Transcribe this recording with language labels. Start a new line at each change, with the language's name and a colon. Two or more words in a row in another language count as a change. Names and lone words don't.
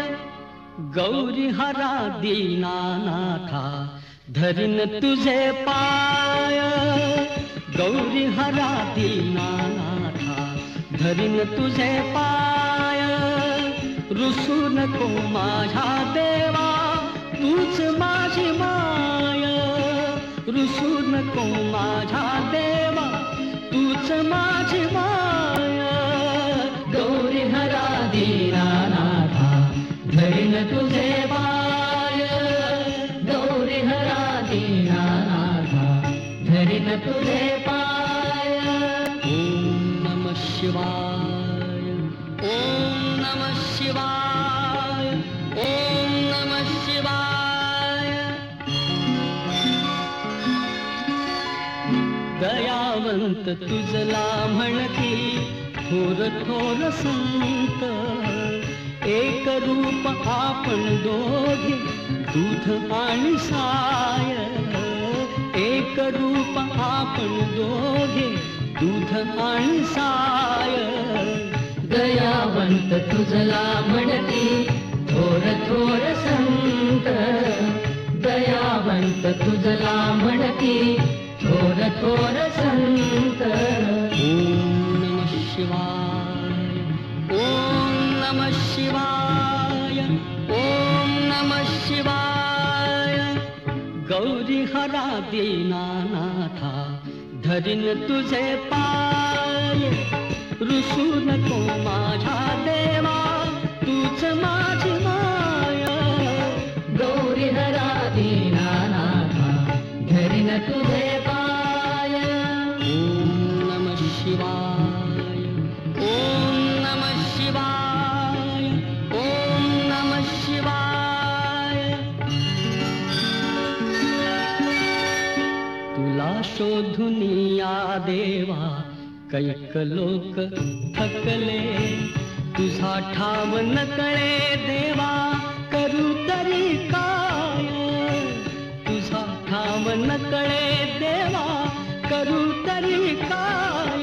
Marathi: गौरी हरा दीनानाथा धरीन तुझे पाय, गौरी हरा दीनानाथा धरीन तुझे पाय. रुसू नको माझ्या देवा तूच माझी माय, रुसू नको माझ्या देवा तूच माझी माय. गौरी हरा दीनानाथा धरीन तुझे पाय, गौरी हरा दीनानाथा धरीन तुझे पाय.
Sanskrit: ओम नमः शिवाय, ओम नमः शिवाय, ओम नमः शिवाय.
Marathi: दयावंत तुझला म्हणती थोर थोर संत, एक रूप आपण दोघे दूध आणि साय, एक रूप आपण दोघे दूध आणि साय. दयावंत तुझला म्हणती थोर थोर संत, दयावंत तुझला म्हणती थोर थोर संत.
Sanskrit: ओम नमः शिवाय, ओम नमः शिवाय, ओम नमः शिवाय.
Marathi: गौरी हरा दीनानाथा धरीन तुझे पाय, रुसू नको माझ्या देवा तूच माझी माय. गौरी हरा दीनानाथा धरीन तुझे पाय.
Sanskrit: ओम नमः शिवाय, ओम नमः शिवाय, ओम नमः शिवाय.
Marathi: तुला शोधून या देवा कैक लोक थकले, तुझा ठाव न कळे देवा करू तरी काय, तुझा ठाव न कळे देवा करू तरी काय.